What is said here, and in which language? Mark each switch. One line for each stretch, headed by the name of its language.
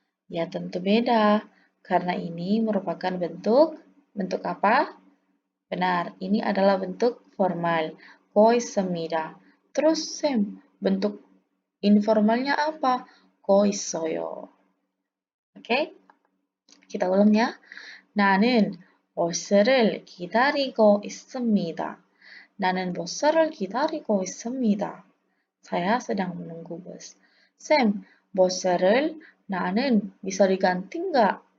Indonesian: Ya tentu beda, karena ini merupakan bentuk apa? Benar, ini adalah bentuk formal.
Korean: go 있습니다.
Indonesian: Terus Sam, bentuk informalnya apa?
Korean: go 있어요.
Indonesian: Oke? Kita ulang ya.
Korean: 나는 버스를 기다리고 있습니다. 나는 버스를 기다리고 있습니다.
Indonesian: Saya sedang menunggu bus. Sam,
Korean: 버스를 나는
Indonesian: bisa diganti nggak?